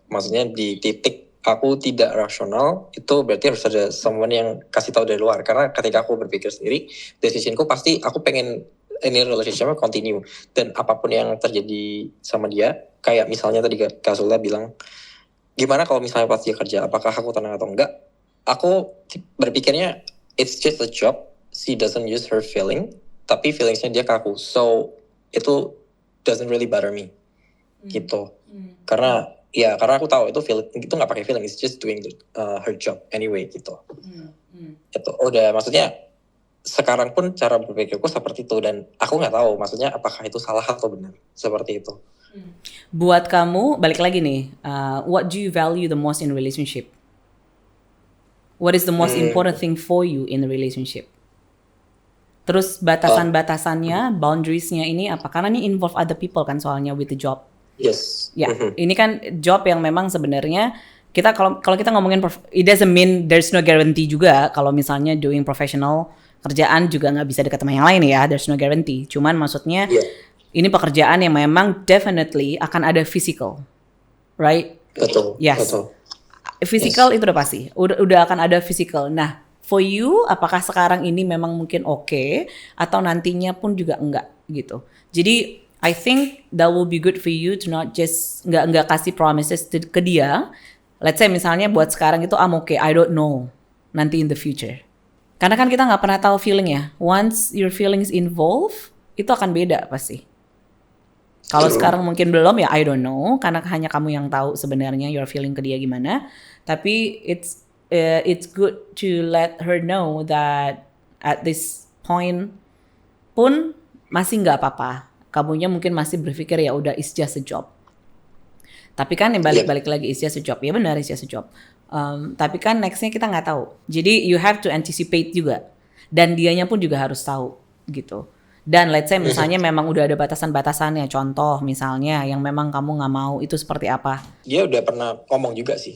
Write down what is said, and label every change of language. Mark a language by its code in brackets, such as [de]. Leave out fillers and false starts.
[id] Maksudnya di titik aku tidak rasional, itu berarti harus ada someone yang kasih tahu dari luar. Karena ketika aku berpikir sendiri, decisionku pasti aku pengen ini relationship continue, dan apapun yang terjadi sama dia, kayak misalnya tadi Kak Zula bilang, gimana kalau misalnya pas dia kerja, apakah aku tenang atau enggak? Aku berpikirnya [en] it's just a job, she doesn't use her feeling, [id] tapi feelingsnya dia ke aku, [en] so itu doesn't really bother me gitu. [id] Karena aku tahu itu nggak pakai feeling, [en] it's just doing her job anyway [id] gitu. Itu udah, maksudnya sekarang pun cara berpikirku seperti itu, dan aku nggak tahu maksudnya apakah itu salah atau benar seperti itu. Buat kamu, balik lagi nih, [en] what do you value the most in relationship? What is the most important thing for you in a relationship? [id] Terus batasan-batasannya, boundariesnya ini apa? Karena ini involve other people kan soalnya with the job. Ya, ini kan job yang memang sebenarnya kita kalau kita ngomongin [en] it doesn't mean there's no guarantee [id] juga kalau misalnya doing professional kerjaan juga nggak bisa dekat sama yang lain ya, [en] there's no guarantee. [id] Cuman maksudnya ini pekerjaan yang memang definitely akan ada [en] physical, right? [id] Betul. Yes. Betul. Physical itu udah pasti, udah akan ada physical. Nah, [en] for you, [id] apakah sekarang ini memang mungkin oke, atau nantinya pun juga enggak gitu. [en] Jadi I think that will be good for you to not just [id] nggak kasih promises ke dia. [en] Let's say [id] misalnya buat sekarang itu [en] I'm okay, I don't know nanti in the future. [id] Karena kan kita nggak pernah tahu feeling ya. [en] Once your feelings involve, [id] itu akan beda pasti. Kalau sekarang mungkin belum ya [en] I don't know, [id] karena hanya kamu yang tahu sebenarnya your feeling ke dia gimana. [en] Tapi it's good to let her know that at this point [id] pun masih nggak apa-apa. Kamunya mungkin masih berpikir ya udah [en] it's just a job. [id] Tapi kan yang balik-balik lagi [en] is just a job. [id] Ya benar, is just a job. Tapi kan nextnya kita nggak tahu. Jadi [en] you have to anticipate [id] juga. Dan dianya pun juga harus tahu gitu. Dan let's say misalnya memang udah ada batasan-batasannya. Contoh misalnya yang memang kamu nggak mau itu seperti apa. Dia udah pernah ngomong juga sih.